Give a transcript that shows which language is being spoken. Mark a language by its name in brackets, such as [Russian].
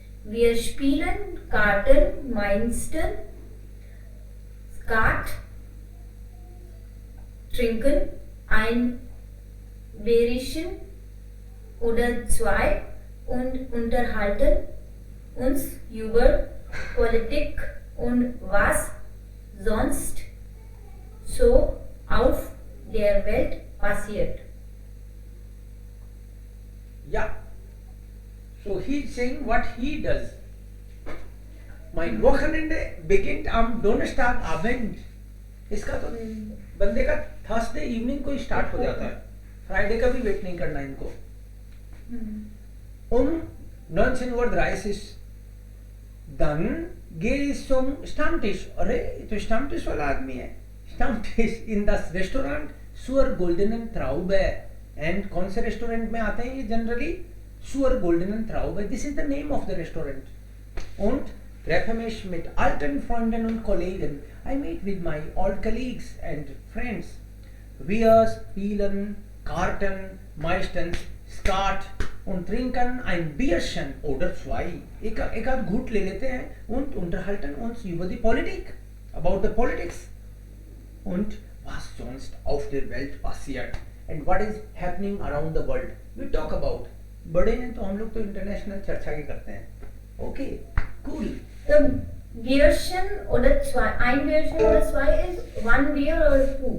[German] Wir spielen Karten, Meister, Skat, trinken ein Bierchen oder zwei und unterhalten uns über Politik und was sonst so auf der Welt passiert. [English] Yeah. So he's saying what he does. [German] Mein Wochenende beginnt am Donnerstagabend. [Hindi] इसका तो बंदे का Thursday evening को ही start हो जाता है. Friday का भी वेट नहीं करना इनको. [German] 19:30 Dann gehe ich zum Stammtisch. [Hindi] अरे ये तो Stammtisch वाला आदमी है. [German] Stammtisch in das Restaurant zur Goldenen Traube. [Hindi] And कौन से रेस्टोरेंट में आते हैं ये generally? [German] Zur Goldenen Traube. [English] This is the name of the restaurant. [German] Und treffe mich mit alten Freunden und Kollegen. [English] I meet with my old colleagues and friends. [German] Wir spielen Karten, meistens Skat und trinken ein Bierchen oder zwei. [Hindi] एक आध घूंट ले लेते हैं [German] und unterhalten uns über die Politik, [English] about the politics [German] und was sonst auf der Welt passiert [English] and what is happening around the world. We talk about. [Hindi] बड़े हैं तो हम लोग तो इंटरनेशनल चर्चा ही करते हैं. [English] Okay, cool. So, [German] Bierchen oder zwei, ein Bierchen oder zwei [English] ist one beer or two?